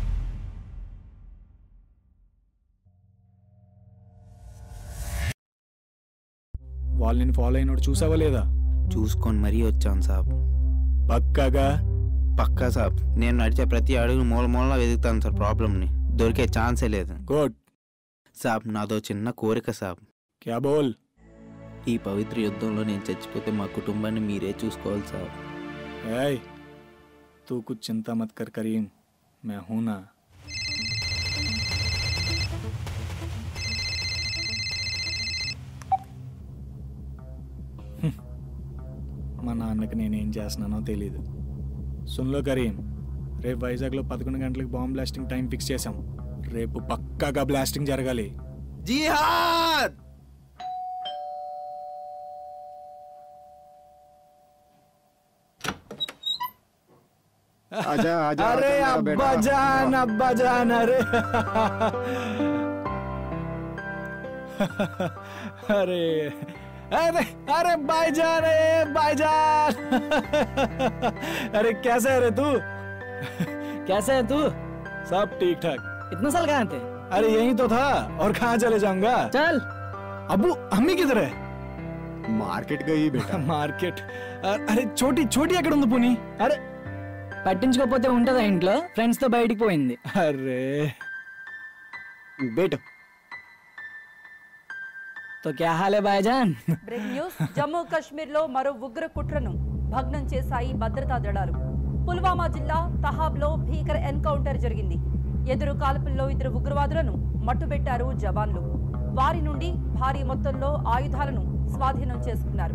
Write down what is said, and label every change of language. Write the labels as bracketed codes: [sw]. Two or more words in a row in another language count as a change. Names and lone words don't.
[te] వాళ్ళని ఫాలో అయినోడు చూసావా లేదా? చూసుకొని మరీ వచ్చాను సాబ్. పక్కాగా? పక్కా సాబ్. నేను నడిచే ప్రతి అడుగు మూల మూలలా వెతుకుతాను సార్. ప్రాబ్లంని దొరికే ఛాన్సే లేదు. గుడ్ సాబ్, నాదో చిన్న కోరిక సాబ్. [hi] क्या बोल? [te] ఈ పవిత్ర యుద్ధంలో నేను చచ్చిపోతే మా కుటుంబాన్ని మీరే చూసుకోవాలి సాబ్. [hi] ए, तू कुछ चिंता मत कर करीम, मैं हूँ ना. [te] మా నాన్నకి నేనేం చేస్తున్నానో తెలీదు. సున్లో కరీం, రేపు వైజాగ్లో 11 గంటలకు బాంబ్ బ్లాస్టింగ్ టైం ఫిక్స్ చేశాం. రేపు పక్కాగా బ్లాస్టింగ్ జరగాలి. జిహాద్! [hi] अरे अब्बाजान, अब्बाजान, अरे अरे अरे अरे भाईजान, भाईजान अरे कैसे है रे तू? कैसे है तू? सब ठीक ठाक। इतने साल कहाँ थे? अरे यहीं तो था, और कहाँ चले जाऊंगा। चल। अबू अम्मी किधर है? मार्केट गई बेटा. [te] మార్కెట్. అరే చోటి చోటి ఎక్కడ ఉంది పోనీ? అరే పట్టించుకోకపోతే ఉంటదా ఇంట్లో? ఫ్రెండ్స్ తో బయటికి పోయింది. అరే బేటా [hi] तो क्या हाल है भाईजान? [te] బ్రేక్ న్యూస్. జమ్మూ కాశ్మీర్ లో మరో ఉగ్ర కుట్రను భగ్నం చేశాయి భద్రతా దళాలు. పుల్వామా జిల్లా తహాబ్లో భీకర ఎన్కౌంటర్ జరిగింది. ఎదురు కాల్పుల్లో 2 ఉగ్రవాదులను మట్టుబెట్టారు జవాన్లు. వారి నుండి భారీ మొత్తంలో ఆయుధాలను స్వాధీనం చేసుకున్నారు.